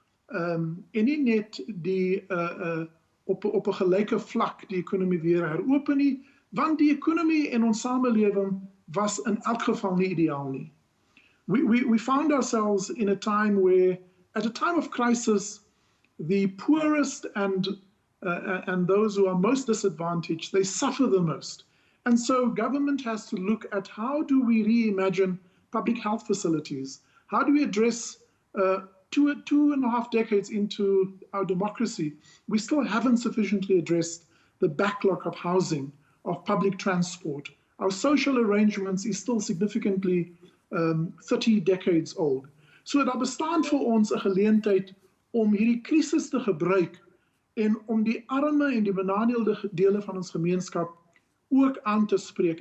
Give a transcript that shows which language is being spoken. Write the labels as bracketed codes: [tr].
[af] En nie net die op 'n gelyke vlak die ekonomie weer heropen nie, want die ekonomie en ons samelewing was in elk geval nie ideaal nie. [en] We found ourselves in a time where, at a time of crisis, the poorest and those who are most disadvantaged, they suffer the most. And so government has to look at how do we reimagine public health facilities? How do we address 2.5 decades into our democracy? We still haven't sufficiently addressed the backlog of housing, of public transport. Our social arrangements is still significantly 30 decades old. [af] So daar bestaan vir ons 'n geleentheid om hierdie krisis te gebruik en om die arme en die benadeelde dele van ons gemeenskap ook aan te spreek.